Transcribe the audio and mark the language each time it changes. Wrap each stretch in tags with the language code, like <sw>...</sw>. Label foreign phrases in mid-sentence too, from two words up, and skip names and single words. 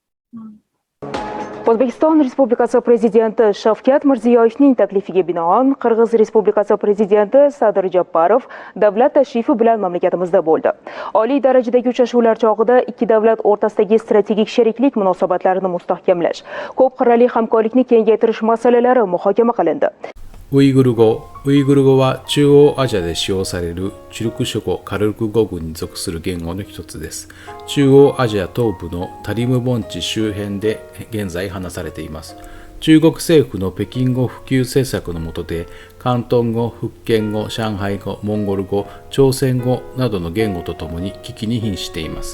<uz>O'zbekiston Respublikasi Prezidenti Shavkat Mirziyoyevning taklifiga binoan Qirg'iz Respublikasi Prezidenti Sadir Japarov davlat tashrifi bilan mamlakatimizda bo'ldi. Oliy darajadagi uchrashuvlar chog'ida ikki davlat o'rtasidagi strategik sheriklik munosabatlarini mustahkamlash, ko'p qirrali hamkorlikni kengaytirish masalalari muhokama qilindi.</uz> <ja>ウイグル語は中央アジアで使用されるチュルク諸語カルク語群に属する言語の一つです。中央アジア東部のタリム盆地周辺で現在話されています。中国政府の北京語普及政策の下で、広東語、福建語、上海語、モンゴル語、朝鮮語などの言語とともに危機に瀕しています。</ja>